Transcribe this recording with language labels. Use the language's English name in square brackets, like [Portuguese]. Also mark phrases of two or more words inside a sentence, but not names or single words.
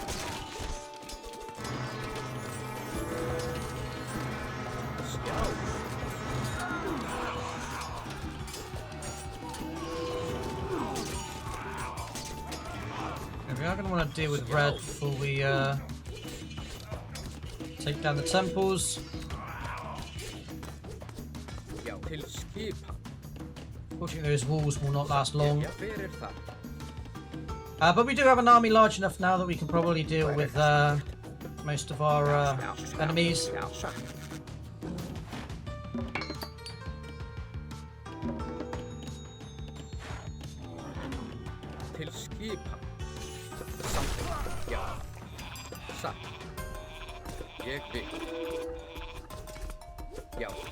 [English] And we are going to want to deal with red before we take down the temples. [Icelandic] Já. Til skipan. [English] Fortunately, those walls will not last long. [Icelandic] Já, fyrir það. [English] But we do have an army large enough now that we can probably deal with most of our enemies. [Icelandic] Já, satt. Til skipan. Something. Já. Satt. Ég vil. Já.